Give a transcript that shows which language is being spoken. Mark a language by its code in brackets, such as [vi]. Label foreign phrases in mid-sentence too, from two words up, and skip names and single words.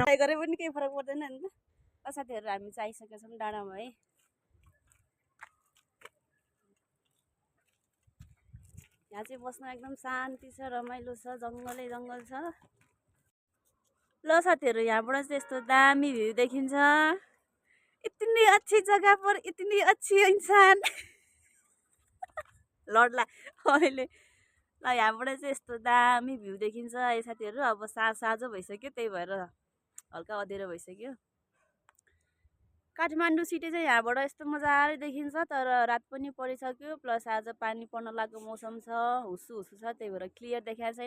[ne] गरे पनि केही फरक पर्दैन नि त। साथीहरू हामी चाहिँ आइसकेका छौँ डाँडामा है। यहाँ चाहिँ बस्न एकदम शान्ति छ, रमाइलो छ, जङ्गलै जङ्गल छ। ल साथीहरू, यहाँबाट चाहिँ यस्तो दामी भ्यू देखिन्छ। [hi] इतनी अच्छी जगह पर इतनी अच्छी इंसान। [ne] लड्ला अहिले। ल यहाँबाट चाहिँ यस्तो दामी भ्यू देखिन्छ है साथीहरू। अब साँझ भइसक्यो, त्यही भएर हल्का अँध्यारो भइसक्यो। काठमाडौँ सिटी चाहिँ यहाँबाट यस्तो मजाले देखिन्छ, तर रात पनि परिसक्यो, प्लस आज पानी पर्न लागेको मौसम छ, हुस्सु हुस्सु छ, त्यही भएर क्लियर देखाएको छैन।